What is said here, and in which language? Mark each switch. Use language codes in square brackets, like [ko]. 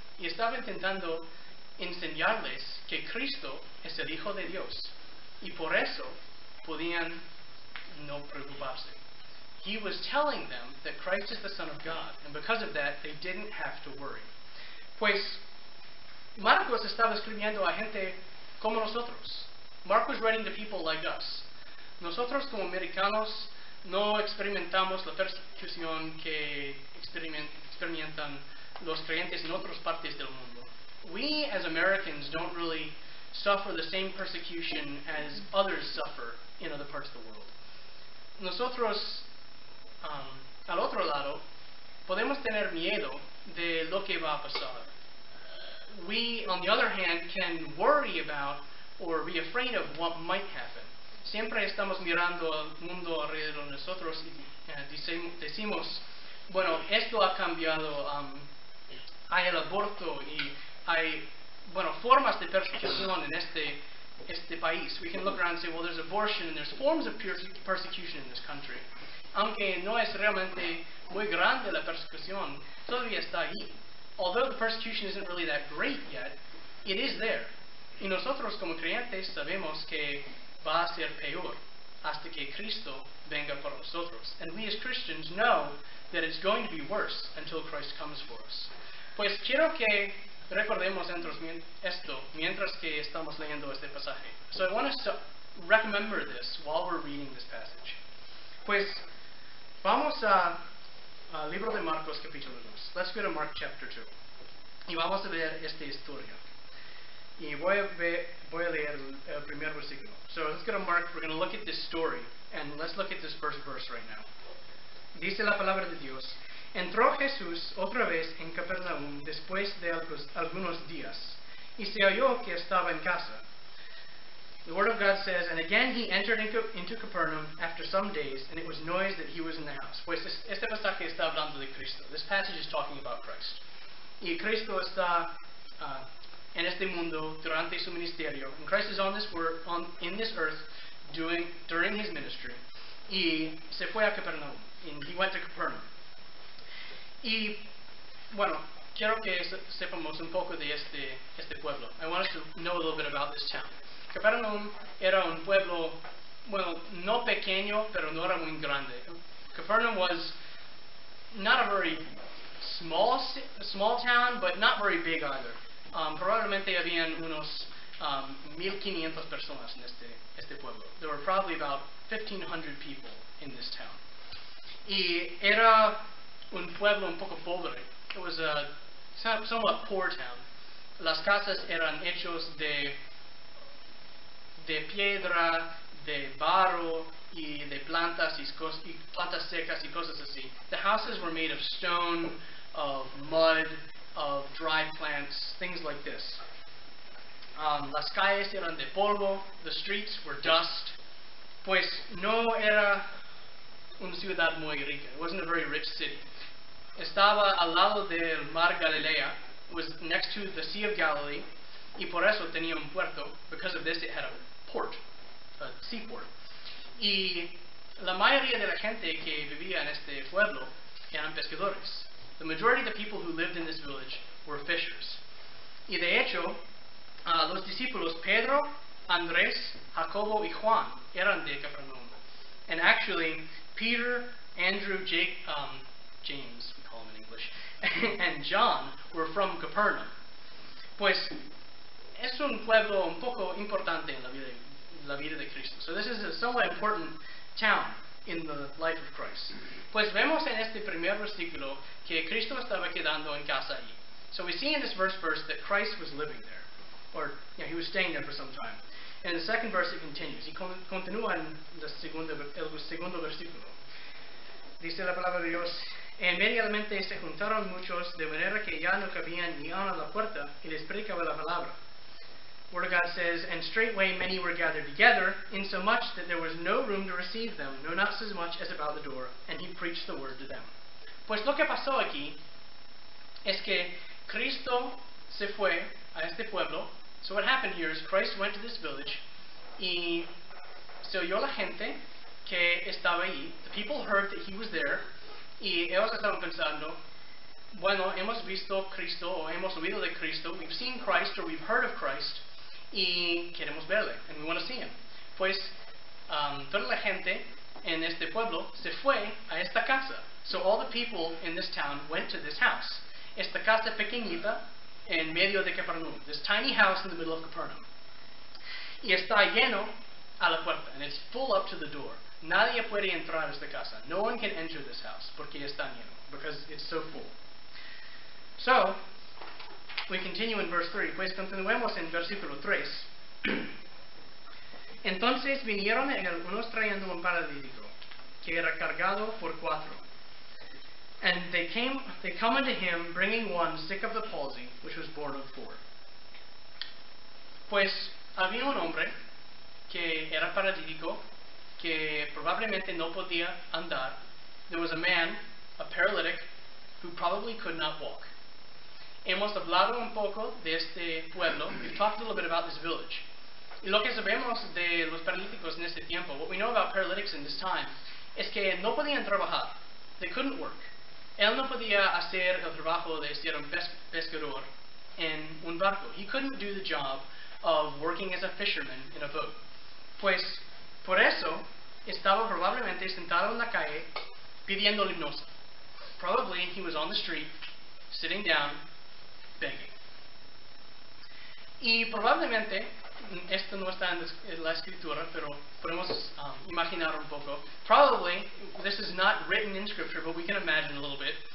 [es] Y estaba intentando enseñarles que Cristo es el Hijo de Dios. Y por eso podían no preocuparse. [en] He was telling them that Christ is the Son of God, and because of that, they didn't have to worry. [es] Pues, Marcos estaba escribiendo a gente como nosotros. [en] Mark was writing to people like us. [es] Nosotros como americanos no experimentamos la persecución que experimentan los creyentes en otras partes del mundo. [en] We as Americans don't really suffer the same persecution as others suffer in other parts of the world. [es] Nosotros, al otro lado, podemos tener miedo de lo que va a pasar. [en] We, on the other hand, can worry about or be afraid of what might happen. [es] Siempre estamos mirando al mundo alrededor de nosotros y decimos, esto ha cambiado, hay el aborto y hay formas de persecución en este país. [en] We can look around and say, well, there's abortion and there's forms of persecution in this country. [es] Aunque no es realmente muy grande la persecución, todavía está ahí. [en] Although the persecution isn't really that great yet, it is there. [es] Y nosotros como creyentes sabemos que va a ser peor hasta que Cristo venga por nosotros. [en] And we as Christians know that it's going to be worse until Christ comes for us. [es] Pues quiero que recordemos esto mientras que estamos leyendo este pasaje. [en] So I want us to remember this while we're reading this passage. [es] Pues vamos a Libro de Marcos, capítulo 2. [en] Let's go to Mark chapter 2. [es] Y vamos a ver esta historia. Y voy a leer el primer versículo. [en] So let's go to Mark. We're going to look at this story. And let's look at this first verse right now. [es] Dice la palabra de Dios. Entró Jesús otra vez en Capernaum después de algunos días. Y se oyó que estaba en casa. [en] The Word of God says, and again he entered into Capernaum after some days, and it was noised that he was in the house. [es] Pues este pasaje está hablando de Cristo. [en] This passage is talking about Christ. [es] Y Cristo está en este mundo durante su ministerio. [en] And Christ is in this earth during his ministry. [es] Y se fue a Capernaum. [en] And he went to Capernaum. [es] Y, bueno, quiero que sepamos un poco de este pueblo. [en] I want us to know a little bit about this town. [es] Capernaum era un pueblo, bueno, no pequeño, pero no era muy grande. [en] Capernaum was not a very small town, but not very big either. [es] Probablemente habían unos 1,500 personas en este pueblo. [en] There were probably about 1,500 people in this town. [es] Y era un pueblo un poco pobre. [en] It was a somewhat poor town. [es] Las casas eran hechos de piedra, de barro y de plantas secas y cosas así. [en] The houses were made of stone, of mud, of dried plants, things like this. [es] Las calles eran de polvo, [en] the streets were dust. [es] Pues no era una ciudad muy rica. [en] It wasn't a very rich city. [es] Estaba al lado del mar Galilea, [en] was next to the Sea of Galilee, [es] y por eso tenía un puerto. [en] Because of this, it had a port, a seaport. [es] Y la mayoría de la gente que vivía en este pueblo eran pescadores. [en] The majority of the people who lived in this village were fishers. [es] Y de hecho, los discípulos Pedro, Andrés, Jacobo y Juan eran de Capernaum. [en] And actually, Peter, Andrew, James, we call him in English, and John were from Capernaum. [es] Pues es un pueblo un poco importante en la vida de Cristo. [en] So this is a somewhat important town in the life of Christ. [es] Pues vemos en este primer versículo que Cristo estaba quedando en casa allí. [en] So we see in this verse that Christ was living there, or he was staying there for some time. And in the second verse it continues. [es] Y continúa en el segundo versículo. Dice la palabra de Dios. Inmediatamente se juntaron muchos de manera que ya no cabían ni aun a la puerta y les predicaba la palabra. [en] Word of God says, and straightway many were gathered together, insomuch that there was no room to receive them, no not so much as about the door, and he preached the word to them. [es] Pues lo que pasó aquí es que Cristo se fue a este pueblo. [en] So what happened here is Christ went to this village, [es] y se oyó la gente que estaba allí. [en] The people heard that he was there, [es] y ellos estaban pensando, bueno, hemos visto Cristo, o hemos oído de Cristo, [en] we've seen Christ, or we've heard of Christ, [es] y queremos verle, [en] and we want to see him. [es] Pues toda la gente en este pueblo se fue a esta casa. [en] So all the people in this town went to this house. [es] Esta casa pequeñita en medio de Capernaum. [en] This tiny house in the middle of Capernaum. [es] Y está lleno a la puerta, [en] and it's full up to the door. [es] Nadie puede entrar a esta casa. [en] No one can enter this house [es] porque está lleno, [en] because it's so full. So, we continue in verse 3. [es] Pues continuemos en versículo 3. Entonces vinieron unos trayendo un paralítico que era cargado por 4. [en] And they come unto him, bringing one sick of the palsy, which was born of 4. [es] Pues había un hombre que era paralítico, que probablemente no podía andar. [en] There was a man, a paralytic, who probably could not walk. [es] Hemos hablado un poco de este pueblo. [en] We've talked a little bit about this village. [es] Y lo que sabemos de los paralíticos en este tiempo, [en] what we know about paralytics in this time, [es] es que no podían trabajar. [en] They couldn't work. [es] Él no podía hacer el trabajo de ser un pescador en un barco. [en] He couldn't do the job of working as a fisherman in a boat. [es] Pues, por eso, estaba probablemente sentado en la calle pidiendo limosna. [en] Probably he was on the street, sitting down, begging. [es] Y probablemente, esto no está en la escritura, pero podemos imaginar un poco. [en] Probably, this is not written in Scripture, but we can imagine a little bit.